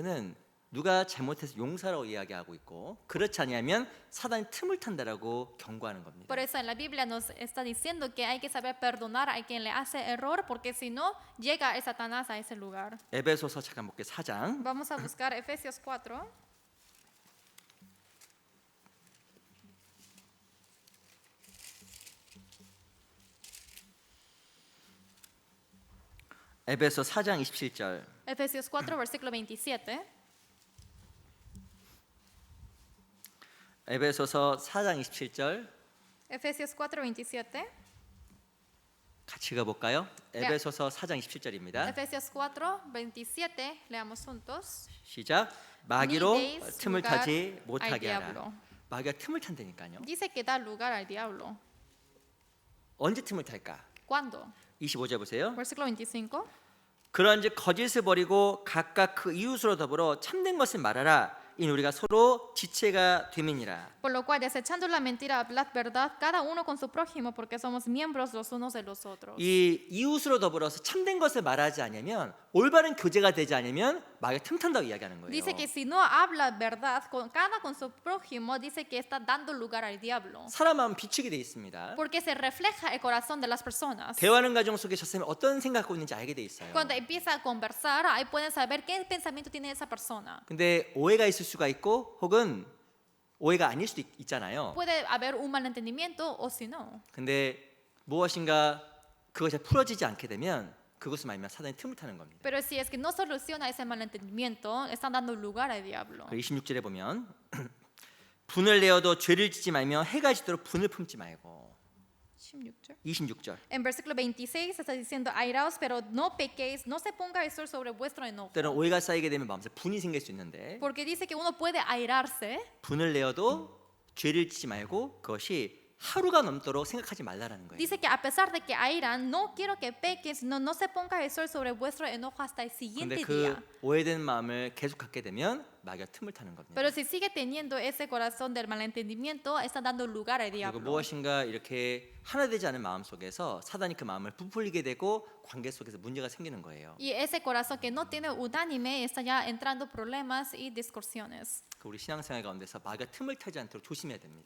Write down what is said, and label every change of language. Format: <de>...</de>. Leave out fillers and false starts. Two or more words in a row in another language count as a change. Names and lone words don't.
<ko>그래서 성경에서는 누가 잘못해서 용서라고 이야기하고 있고 그렇지 않으면 사단이 틈을 탄다라고 경고하는 겁니다.</ko> <es>Por eso en la Biblia nos está diciendo que hay que saber perdonar a quien le hace error, porque si no, llega el Satanás a ese lugar.</es> <ko>에베소서 잠깐 볼게요. 4장.</ko> <es>Vamos a buscar Efesios 4.</es> <ko>에베소 4장 27절.</ko> <es>Efesios 4, versículo 27.</es> <ko>에베소서 4장 27절</ko> <es>Efesios 4, 27.</es> <ko>같이 가볼까요? 에베소서 4장 27절입니다.</ko> <es>Efesios 4, 27. Leamos juntos.</es> <ko>시작. 마귀로</ko> <es>Ni deis</es> <ko>틈을</ko> <es>lugar</es> <ko>타지</ko> <es>al</es> <ko>못하게 하라.</ko> <es>diablo.</es> <ko>마귀가 틈을 탄다니까요.</ko> <es>Dice que da lugar al diablo.</es> <ko>언제 틈을 탈까?</ko> <es>¿Cuándo?</es> <ko>25절 보세요.</ko> <es>Versículo 25.</es> <ko>그런즉 거짓을 버리고 각각 그 이웃으로 더불어 참된 것을 말하라. 이는 우리가 서로 지체가 됨이니라.</ko> <es>Por lo cual, desechando la mentira, hablad verdad, cada uno con su prójimo, porque somos miembros los unos de los otros.</es> <ko>이 이웃으로 더불어서 참된 것을 말하지 않으면 올바른 교제가 되지 않으면 마귀가 틈탄다고 이야기하는 거예요.</ko> <es>Dice que si no habla verdad, cada con su prójimo, dice que está dando lugar al diablo.</es> <ko>사람 마음 비추게 돼 있습니다.</ko> <es>Porque se refleja el corazón de las personas.</es> <ko>대화하는 과정 속에 저 사람이 어떤 생각하고 있는지 알게 돼 있어요.</ko> <es>Cuando empieza a conversar, ahí pueden saber qué pensamiento tiene esa persona.</es> <ko>근데 오해가 있을 수가 있고 혹은 오해가 아닐 수도 있잖아요.</ko> <es>Puede haber un malentendimiento o si no.</es> <ko>근데 무엇인가 그것이 풀어지지 않게 되면 그것을 말미암아 사단이 틈을 타는 겁니다.</ko> <es>Pero si es que no soluciona ese malentendimiento, están dando lugar al diablo.</es> <ko>26절에 보면 분을 내어도 죄를 짓지 말며 해가 지도록 분을 품지 말고. 26절.</ko> <es>En versículo 26 está diciendo, airaos, pero no pequéis, no se ponga el sol sobre vuestro enojo.</es> <ko>때론 오해가 쌓이게 되면 마음속에 분이 생길 수 있는데</ko> <es>Porque dice que uno puede airarse,</es> <ko>분을 내어도 죄를 짓지 말고 그것이 하루가 넘도록 생각하지 말라라는 거예요.</ko> <es>dice que a pesar de que airan, no quiero que peques, no se ponga el sol sobre vuestro enojo hasta el</es> <ko>근데</ko> <es>siguiente</es> <ko>그</ko> <es>día.</es> <ko>오해된 마음을 계속 갖게 되면 마귀가 틈을 타는 겁니다.</ko> <es>Pero si sigue teniendo ese corazón del malentendimiento, está dando lugar al</es> <ko>그리고</ko> <es>diablo.</es> <ko>무엇인가 이렇게 하나 되지 않은 마음 속에서 사단이 그 마음을 부풀리게 되고 관계 속에서 문제가 생기는 거예요.</ko> <es>Y ese corazón que no tiene unánime está ya entrando problemas y discusiones.</es> <ko>그 우리 신앙생활 가운데서 마귀가 틈을 타지 않도록 조심해야 됩니다.</ko>